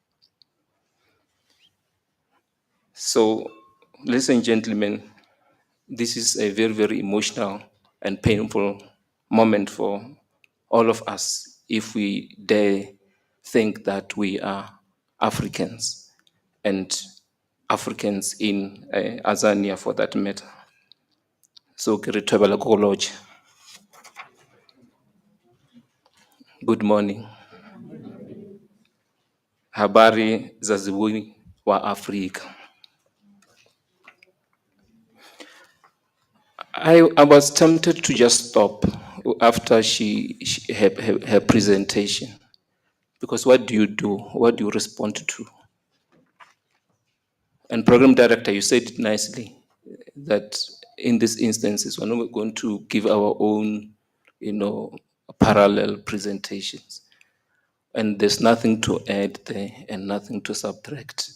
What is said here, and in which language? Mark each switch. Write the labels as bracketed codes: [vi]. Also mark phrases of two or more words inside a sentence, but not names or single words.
[en] So, ladies and gentlemen, this is a very, very emotional and painful moment for all of us if we dare think that we are Africans and Africans in Azania for that matter. So, Kiritwebala Koloch. Good morning. [sw] Habari za zibuhi wa Afrika. [en] I was tempted to just stop after her presentation, because what do you do? What do you respond to? And program director, you said it nicely that in these instances we're not going to give our own, parallel presentations, and there's nothing to add there and nothing to subtract.